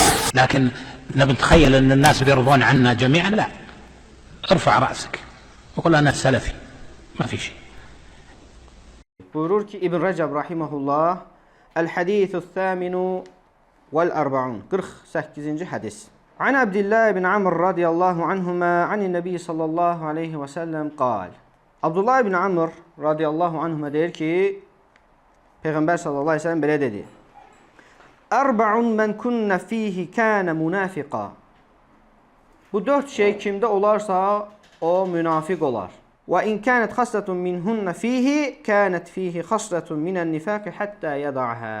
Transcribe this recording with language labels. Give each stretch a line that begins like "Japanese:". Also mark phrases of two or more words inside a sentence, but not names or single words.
Arabic: لكن نتخيل أن الناس بيرضون عنا جميعا، لا، ارفع رأسك وقل أنا سلفي، ما في شيء.
Azerbaijani: Buyurur ki İbn Rəcəb rahimehullah,
Arabic: الحديث الثامن والأربعون,
Azerbaijani: 48-ci hədis.
Arabic: عن عبد الله بن عمرو رضي الله عنهما عن النبي صلى الله عليه وسلم قال.
Azerbaijani: Abdullah ibn Amr
Arabic: رضي الله عنهما
Azerbaijani: deyir ki, Peyğəmbər
Arabic: صلى الله عليه وسلم
Azerbaijani: belə dedi:
Arabic: أربع من كن فيه كان منافقا.
Azerbaijani: Bu dörd şey kimdə olarsa o münafiq olar.
Arabic: وإن كانت خصلة منهن فيه كانت فيه خصلة من النفاق حتى يدعها.